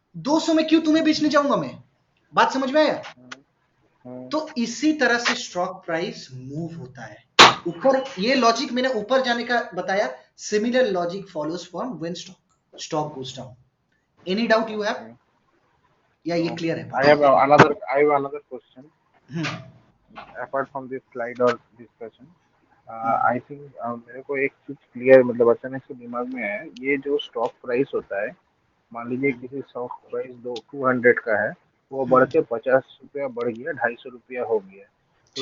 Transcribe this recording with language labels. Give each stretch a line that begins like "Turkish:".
Hindi: 200 में क्यों तुम्हें बेचने जाऊंगा मैं? बात समझ में आया? तो इसी तरह से स्टॉक प्राइस मूव होता है ऊपर। ये लॉजिक मैंने ऊपर जाने का बताया,
English: Similar logic follows for when stock goes down. Any doubt you have,
Hindi: या ये क्लियर है?
English: I have another question. Apart from this slide or discussion, I think
Hindi: मेरे को एक चीज क्लियर, मतलब अचानक से दिमाग में आया। ये जो स्टॉक प्राइस होता है, मान लीजिए किसी स्टॉक प्राइस 200 का है, वो बढ़ के 50 रुपया बढ़ गया, 250 रुपया हो गया, तो